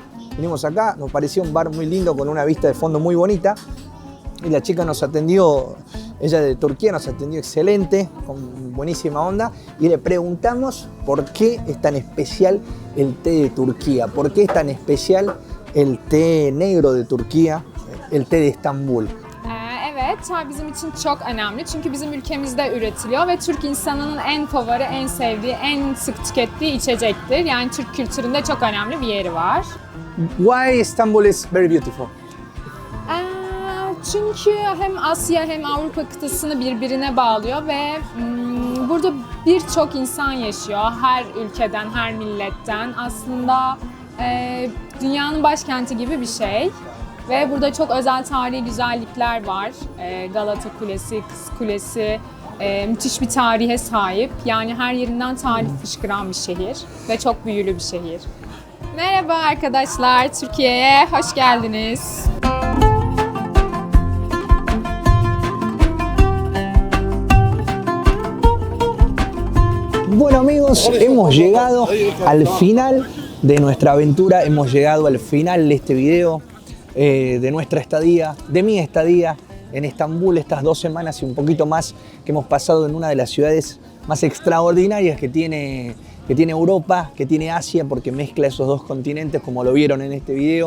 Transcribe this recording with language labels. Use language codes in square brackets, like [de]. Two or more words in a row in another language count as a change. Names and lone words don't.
[es] Venimos acá, nos pareció un bar muy lindo con una vista de fondo muy bonita y la chica nos atendió, ella de Turquía, nos atendió excelente, con buenísima onda, y le preguntamos por qué es tan especial el té de Turquía, por qué es tan especial el té negro de Turquía, el té de Estambul. [tr] Evet, çay bizim için çok önemli çünkü bizim ülkemizde üretiliyor ve Türk insanının en favori, en sevdiği, en sık tükettiği içecektir. Yani Türk kültüründe çok önemli bir yeri var. [en] Why Istanbul is very beautiful? [tr] Çünkü hem Asya hem Avrupa kıtasını birbirine bağlıyor ve burada birçok insan yaşıyor. Her ülkeden, her milletten. Aslında dünyanın başkenti gibi bir şey. Ve burada çok özel tarihi güzellikler var. Galata Kulesi, Kız Kulesi, müthiş bir tarihe sahip. Yani her yerinden tarih fışkıran bir şehir ve çok büyülü bir şehir. Merhaba arkadaşlar, Türkiye'ye hoş geldiniz. [es] Bueno amigos, hemos llegado al final de nuestra aventura, hemos llegado al final de este video, de nuestra estadía, de mi estadía en Estambul, estas 2 semanas y un poquito más que hemos pasado en una de las ciudades más extraordinarias que tiene Europa, que tiene Asia, porque mezcla esos 2 continentes como lo vieron en este video.